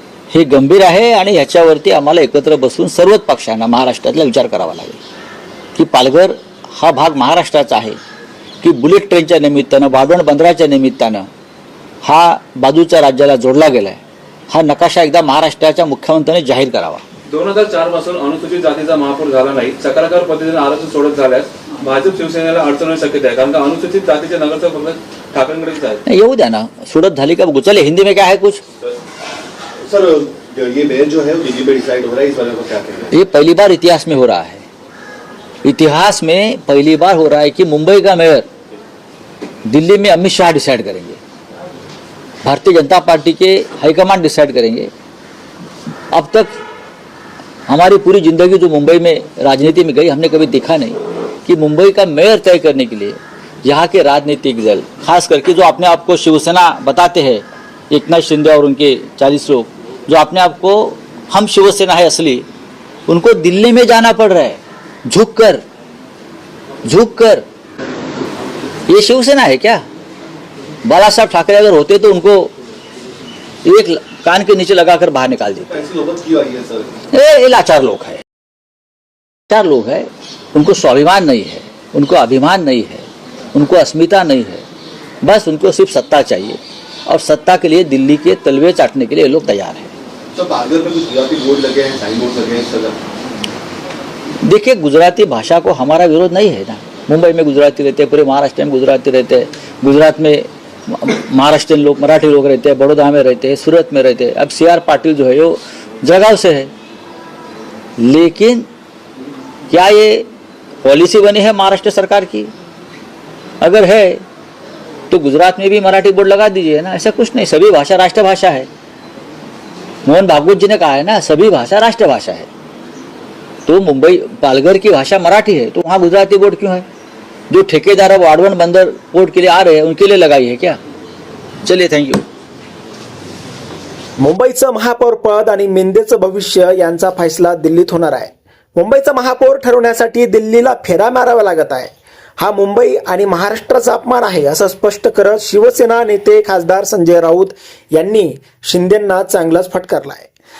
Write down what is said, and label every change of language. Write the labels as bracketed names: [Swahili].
[Marathi] हे गंभीर आहे आणि ह्याच्यावरती आम्हाला एकत्र बसून सर्वच पक्षांना महाराष्ट्रातला विचार करावा लागेल की पालघर हा भाग महाराष्ट्राचा आहे की बुलेट ट्रेनच्या निमित्तानं, वाढवण बंदराच्या निमित्तानं हा बाजूच्या राज्याला जोडला गेलाय. हा नकाशा एकदा महाराष्ट्राच्या मुख्यमंत्र्यांनी जाहीर करावा. 2004 पासून अनुसूचित जातीचा महापौर झाला नाही. चक्राकार पद्धतीने आरक्षण सोडत झाल्यास भाजप शिवसेनेला अडचण होण्याची शक्यता आहे, कारण का अनुसूचित जातीचे नगरसेवक फक्त ठाकरेंकडेच आहेत. [Hindi] नहीं, [Marathi] येऊ द्या ना, सोडत झाली का चले. [Hindi] हिंदी में क्या है कुछ सर, ये मेयर जो है वो दिल्ली में डिसाइड हो रहा है, इस बारे में क्या कहना है? ये पहली बार इतिहास में हो रहा है. इतिहास में पहली बार हो रहा है कि मुंबई का मेयर दिल्ली में अमित शाह डिसाइड करेंगे. भारतीय जनता पार्टी के हाईकमान डिसाइड करेंगे. अब तक हमारी पूरी जिंदगी जो मुंबई में राजनीति में गई, हमने कभी देखा नहीं कि मुंबई का मेयर तय करने के लिए यहाँ के राजनीतिक दल, खास करके जो अपने आप को शिवसेना बताते हैं, एकनाथ शिंदे और उनके 40 लोग जो अपने आप को हम शिवसेना है असली, उनको दिल्ली में जाना पड़ रहा है झुक कर. ये शिवसेना है क्या? बाला साहब ठाकरे अगर होते तो उनको एक कान के नीचे लगाकर बाहर निकाल देते. ऐसी नौबत क्यों आई है सर? ये लाचार लोग हैं. उनको स्वाभिमान नहीं है, उनको अभिमान नहीं है, उनको अस्मिता नहीं है. बस उनको सिर्फ सत्ता चाहिए और सत्ता के लिए दिल्ली के तलवे चाटने के लिए लोग तैयार हैं. तो पालघर में कुछ गुजराती बोर्ड लगे हैं, साइन बोर्ड लगे हैं सर. देखिए, गुजराती भाषा को हमारा विरोध नहीं है ना. मुंबई में गुजराती रहते हैं, पूरे महाराष्ट्र में गुजराती रहते हैं. गुजरात में महाराष्ट्रीयन लोग, मराठी लोग रहते हैं, बड़ौदा में रहते हैं, सूरत में रहते हैं. अब CR पाटिल जो है वो जळगाव से है. लेकिन क्या ये पॉलिसी बनी है महाराष्ट्र सरकार की? अगर है तो गुजरात में भी मराठी बोर्ड लगा दीजिए ना. ऐसा कुछ नहीं, सभी भाषा राष्ट्रभाषा है. मोहन भागवत जी ने कहा है ना, सभी भाषा राष्ट्रभाषा है. तो मुंबई पालघर की भाषा मराठी है तो वहाँ गुजराती बोर्ड क्यों है? जो ठेकेदार अब वाडवण बंदर पोर्ट के लिए आ रहे हैं उनके लिए लगाई है क्या? चलिए, थैंक यू. [Marathi] मुंबईचं महापौर पद आणि मिंदेचं भविष्य यांचा फैसला दिल्लीत होणार आहे. मुंबईचा महापौर ठरवण्यासाठी दिल्लीला फेरा मारावा लागत आहे. हा मुंबई आणि महाराष्ट्राचा अपमान आहे असं स्पष्ट करत शिवसेना नेते खासदार संजय राऊत यांनी शिंदेंना चांगलाच फटकारला आहे.